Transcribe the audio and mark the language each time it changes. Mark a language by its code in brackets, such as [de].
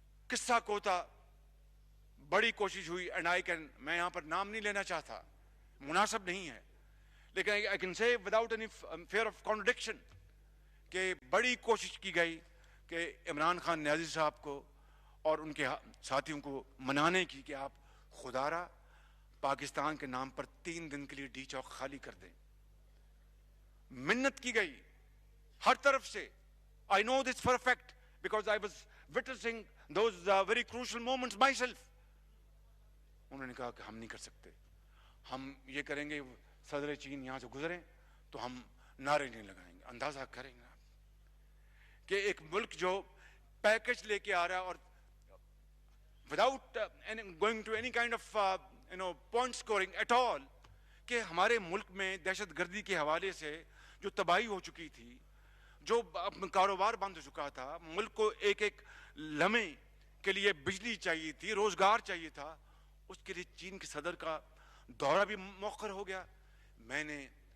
[ur] قصہ کوتا بڑی کوشش ہوئی، میں یہاں پر نام نہیں لینا چاہتا، مناسب نہیں ہے، لیکن [en] I can say without any fear of contradiction [ur] کہ بڑی کوشش کی گئی کہ عمران خان نیازی صاحب کو اور ان کے ساتھیوں کو منانے کی کہ آپ خدا را پاکستان کے نام پر 3 دن کے لیے ڈی چوک خالی کر دیں. منت کی گئی ہر طرف سے. [en] I know this for a fact because I was witnessing those very crucial moments myself. [ur] انہوں نے کہا کہ ہم نہیں کر سکتے، ہم یہ کریں گے صدر چین یہاں سے گزریں تو ہم نعرے نہیں لگائیں گے. اندازہ کریں گے آپ کہ ایک ملک جو پیکج لے کے آ رہا ہے اور [en] without going to any kind of point scoring at all، [ur] کہ ہمارے ملک میں دہشت گردی کے حوالے سے جو تباہی ہو چکی تھی، جو کاروبار بند ہو چکا تھا، ملک کو ایک ایک لمحے کے لیے بجلی چاہیے تھی، روزگار چاہیے تھا، اس کے لیے چین کے صدر کا دورہ بھی مؤخر ہو گیا. میں نے